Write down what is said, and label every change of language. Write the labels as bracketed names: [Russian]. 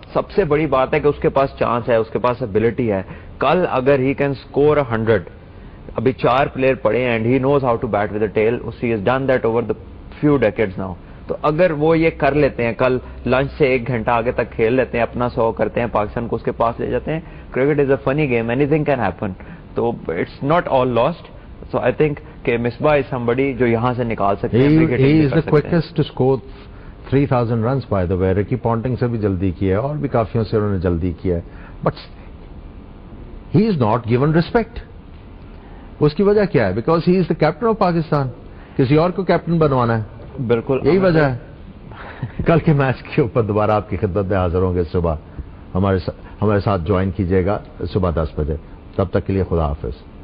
[Urdu] سب سے بڑی بات ہے کہ اس کے پاس چانس ہے، اس کے پاس ابیلٹی ہے. کل اگر [English] he can score 100، [Urdu] ابھی 4 پلیئر پڑے [English] And he knows how to bat with a tail, he has done that over the few decades now. [Urdu] تو اگر وہ یہ کر لیتے ہیں، کل لنچ سے 1 گھنٹہ آگے تک کھیل لیتے ہیں، اپنا 100 کرتے ہیں، پاکستان کو اس کے پاس لے جاتے ہیں. [English] Cricket is a funny game, anything can happen. تو it's not all lost. So I think [Urdu] کہ مصباح [English] is somebody [Urdu] جو یہاں سے نکال سکتے ہیں. [English] He is the quickest to score 3000 runs by the way. [Urdu] رکی پونٹنگ سے بھی جلدی کیا ہے اور بھی کافیوں سے انہوں نے جلدی کیا ہے. [English] But he is not given respect. [Urdu] اس کی وجہ کیا ہے؟ [English] because he is the captain of [Urdu] Pakistan. کسی اور کو کیپٹن بنوانا ہے. بالکل یہی وجہ ہے. کل کے میچ کے اوپر دوبارہ آپ کی خدمت میں حاضر ہوں گے. صبح ہمارے ساتھ جوائن کیجیے گا صبح 10 بجے. تب تک کے لیے خدا حافظ.